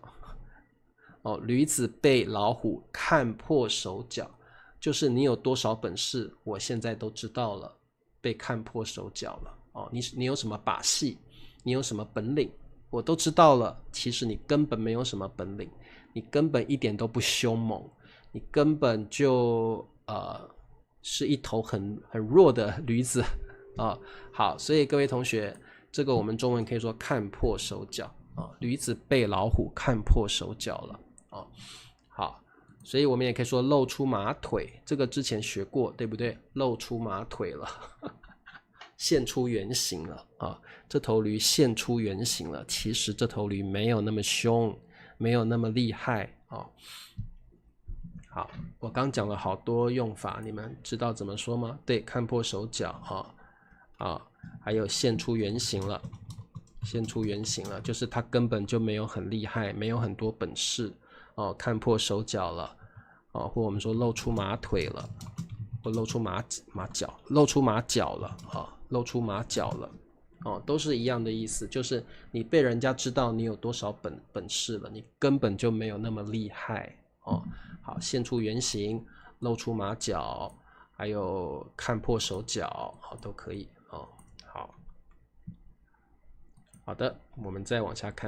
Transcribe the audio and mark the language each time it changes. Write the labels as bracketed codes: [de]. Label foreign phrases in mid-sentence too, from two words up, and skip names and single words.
[zh] 哦，驢子被老虎看破手腳，就是你有多少本事，我現在都知道了，被看破手腳了。哦，你有什麼把戲，你有什麼本領，我都知道了。其實你根本沒有什麼本領，你根本一點都不兇猛，你根本就是一頭很弱的驢子啊。好，所以各位同學，這個我們中文可以說看破手腳啊，驢子被老虎看破手腳了啊。好，所以我們也可以說露出馬腿，這個之前學過，對不對？露出馬腿了。現出原形了啊！這頭驢現出原形了。其實這頭驢沒有那麼兇，沒有那麼厲害啊。好，我剛講了好多用法，你們知道怎麼說嗎？對，看破手腳還有現出原形了。現出原形了，就是他根本就沒有很厲害，沒有很多本事哦，看破手腳了或我們說露出馬腿了，或露出馬腳，露出馬腳了露出馬腳了都是一樣的意思，就是你被人家知道你有多少本事了，你根本就沒有那麼厲害好，現出原形，露出馬腳，還有看破手腳都可以好的，我們再往下看。